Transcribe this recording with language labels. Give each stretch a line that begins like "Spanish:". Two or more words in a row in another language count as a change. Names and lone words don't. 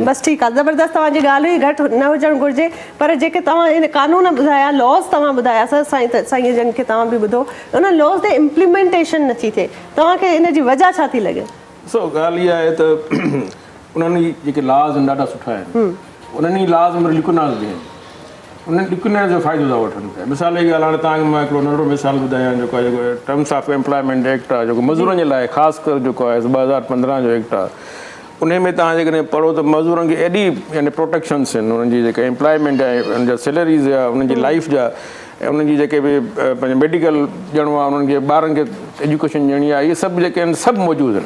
Sindhi: बस ठीकु आहे, ज़बरदस्त तव्हांजी ॻाल्हि हुई, घटि न हुजणु घुरिजे। पर जेके तव्हां इन कानून ॿुधाया, लॉज़ तव्हां ॿुधाया साईं जन खे तव्हां बि ॿुधो, उन लॉज़ ते इम्प्लीमेंटेशन नथी थिए, तव्हांखे इन जी वजह छा थी लॻे? ॾिसो ॻाल्हि इहा आहे त उन्हनि जेके लॉज़ आहिनि ॾाढा सुठा आहिनि, उन्हनि लॉज़ में लिकुनाज़ बि आहिनि, उन्हनि लिकुनाज़ जो फ़ाइदो था वठनि पिया। मिसाल जी ॻाल्हि, हाणे तव्हांखे मां हिकिड़ो नंढो मिसाल ॿुधायां, जेको आहे जेको टर्म्स ऑफ एम्प्लॉयमेंट एक्ट आहे, जेको मज़दूरनि जे लाइ ख़ासि करे जेको आहे 2015 जो एक्ट आहे, उन में तव्हां जेकॾहिं पढ़ो त मज़दूरनि खे एॾी यानी प्रोटेक्शन्स आहिनि, उन्हनि जी जेके एम्प्लॉयमेंट आहे, उन्हनि जा सैलरीज़ आहे, उन्हनि जी लाइफ जा, ऐं उन्हनि जी जेके बि पंहिंजे मेडिकल ॾियणो आहे, उन्हनि खे ॿारनि खे एजुकेशन ॾियणी आहे, इहे सभु जेके आहिनि सभु मौजूदु आहिनि।